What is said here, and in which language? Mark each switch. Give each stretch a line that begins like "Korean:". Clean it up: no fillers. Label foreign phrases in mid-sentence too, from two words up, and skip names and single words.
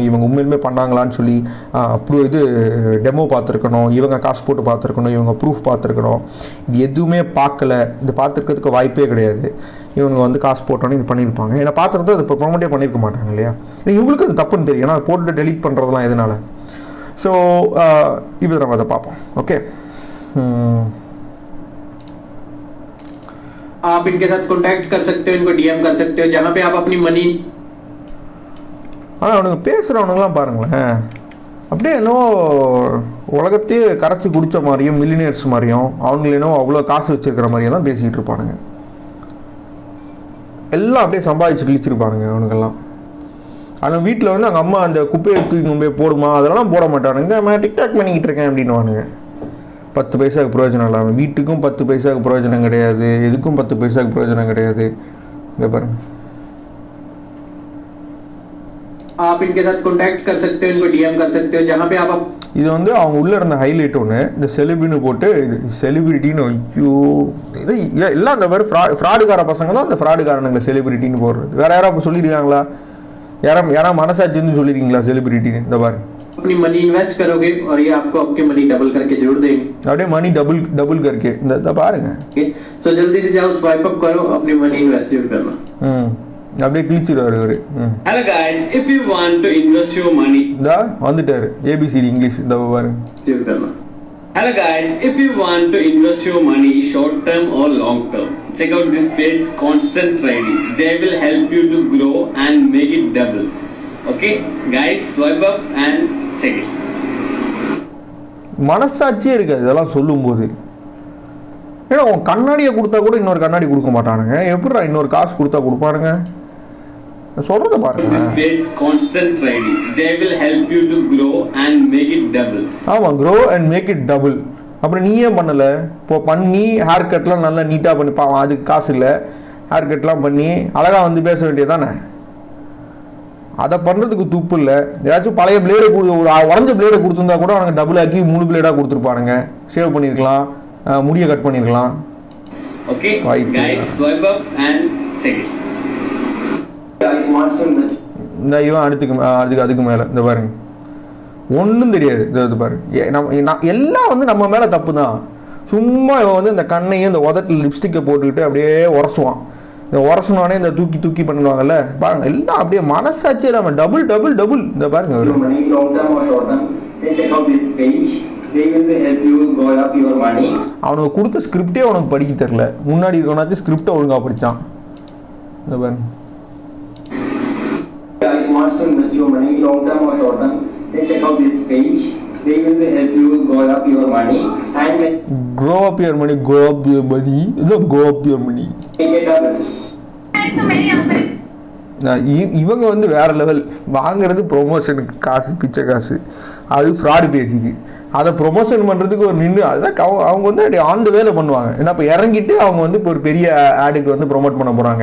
Tamil: இவங்க உண்மையிலுமே பண்ணாங்களான்னு சொல்லி இது டெமோ பார்த்துருக்கணும், இவங்க காசு போட்டு பார்த்துருக்கணும், இவங்க ப்ரூஃப் பார்த்துருக்கணும். இது எதுவுமே பார்க்கல, இது பார்த்துருக்கிறதுக்கு வாய்ப்பே கிடையாது. இவங்க வந்து காசு போட்டோன்னு இது பண்ணியிருப்பாங்க. ஏன்னா பார்த்துருந்தா அது இப்போ ப்ரொமோட்டே பண்ணியிருக்க மாட்டாங்க இல்லையா. இவங்களுக்கு அது தப்புன்னு தெரியும், ஏன்னா போட்டு டெலீட் பண்ணுறதுலாம் எதனால. ஸோ இப்போ நம்ம அதை பார்ப்போம். ஓகே,
Hindi: आप इनके साथ कांटेक्ट कर सकते हो, इनको डीएम कर सकते हो, जहां पे आप अपनी मनी.
Tamil: அவனுங்க பேசுறவனுங்களாம் பாருங்களேன், அப்படியே என்னவோ உலகத்தையே கரைச்சி குடிச்ச மாதிரியும் மில்லினியர்ஸ் மாதிரியும் அவங்களேனோ அவ்வளோ காசு வச்சிருக்கிற மாதிரியும் தான் பேசிக்கிட்டு இருப்பானுங்க. எல்லாம் அப்படியே சம்பாதிச்சு கிழிச்சிருப்பானுங்க அவனுங்கெல்லாம். ஆனால் வீட்டில் வந்து அங்கே அம்மா அந்த குப்பையை தூக்கி கொண்டு போய் போடுமா அதெல்லாம் போட மாட்டானுங்க. நான் டிக்டாக் பண்ணிக்கிட்டு இருக்கேன் அப்படின்னுவானுங்க. 10 பைசாவுக்கு பிரயோஜனம் இல்லாமல், வீட்டுக்கும் 10 பைசாவுக்கு பிரயோஜனம் கிடையாது, எதுக்கும் 10 பைசாவுக்கு பிரயோஜனம் கிடையாது. இங்கே பாருங்க,
Hindi: आप इनके साथ कांटेक्ट कर सकते हो, इनको डीएम कर सकते हो, जहां पे आप
Tamil: இது வந்து அவங்க உள்ள இருந்த ஹைலைட் ஒன்று. இந்த செலிபிரிட்டின்னு போட்டு செலிபிரிட்டின்னு ஐயோ இது எல்லாம் அந்த மாதிரி ஃப்ராடுகார பசங்க தான் அந்த ஃப்ராடுகாரனுங்களை செலிபிரிட்டின்னு போடுறது. வேற யாரும் சொல்லியிருக்காங்களா? யாரா மனசாட்சின்னு சொல்லியிருக்கீங்களா செலிபிரிட்டின்னு? இந்த பாருங்க,
Hindi: अपनी
English: money invest
Hindi: करोगे और ये आपको आपकी
English: money double
Hindi: करके जोड़ देंगे.
Tamil: அப்படியே
English: money double
Tamil: करके இந்த பாருங்க.
Hindi: सो जल्दी से जाओ,
English: swipe up
Hindi: करो, अपनी
English: money invest
Hindi: करना.
Tamil: அப்படியே கிழிச்சிடுவாரு இவரு.
English: Hello guys, if you want to invest your money,
Tamil: வந்துட்டாரு
English: ABCD English
Tamil: இந்த பாருங்க.
English: Hello guys, if you want to invest your money short term or long term, check out this page Constant Trading. They will help you to grow and make it double. Okay guys, swipe up and check it.
Tamil: மனசாட்சியே இருக்காது இதெல்லாம் சொல்லும் போது. ஏன்னா உன் கண்ணாடியை கொடுத்தா கூட இன்னொரு கண்ணாடி கொடுக்க மாட்டானுங்க, எப்படிடா இன்னொரு காசு கொடுத்தா கொடுப்பாருங்க? சொல்றத பாருங்க.
English: This page Constant Trading. They will help you to grow and make it double.
Tamil: ஆமா,
English: grow and make it double.
Tamil: அப்புறம் நீ ஏன் பண்ணல? இப்போ பண்ணி
English: hair cut
Tamil: நல்லா நீட்டா பண்ணி பாவம், அதுக்கு காசு இல்ல,
English: hair cut
Tamil: பண்ணி அழகா வந்து பேச வேண்டியதானே? அதை பண்றதுக்கு துப்பு இல்ல. ஏதாச்சும் பழைய பிளேடு உடஞ்ச பிளேடை கொடுத்துருந்தா கூட அவனுக்கு டபுள் ஆக்கி முழு பிளேடா கொடுத்துருப்பானுங்க. ஷேவ் பண்ணிருக்கலாம், முடிய கட் பண்ணிருக்கலாம். Okay guys, swipe up and check it. இந்த இவன் அதுக்கு மேல இந்த பாருங்க, ஒன்றும் தெரியாது. இது பாருங்க, எல்லாம் வந்து நம்ம மேல தப்பு தான். சும்மா இவன் வந்து இந்த கண்ணையும் இந்த உதட்டில் லிப்ஸ்டிக்கை போட்டுக்கிட்டு அப்படியே உரசுவான். இந்த உரசுனானே இந்த தூக்கி தூக்கி பண்ணுவாங்கல்ல பாருங்க, எல்லாம் அப்படியே மனசாட்சியே நம்ம
English: double double double.
Tamil: இந்த பாருங்க, அவனுக்கு கொடுத்த ஸ்கிரிப்டே உனக்கு படிக்க தெரியல. முன்னாடி இருக்கவனாச்சும் ஸ்கிரிப்டை ஒழுங்கா படிச்சான். இந்த பாருங்க,
English: guys wants to invest your money long term or short term, then check out this page. They will help you grow up your money and grow up your money, go up your money, go up your money.
Tamil: இவங்க வந்து வேற லெவல். வாங்குறது ப்ரொமோஷனுக்கு காசு, பிச்சை காசு, அது
English: fraud page.
Tamil: அதை ப்ரொமோஷன் பண்றதுக்கு ஒரு நின்று அதுதான் அவங்க வந்து அப்படி ஆன் த வேலை பண்ணுவாங்க. ஏன்னா இப்போ இறங்கிட்டு அவங்க வந்து இப்போ ஒரு பெரிய ஆடுக்கு வந்து ப்ரொமோட் பண்ண போறாங்க.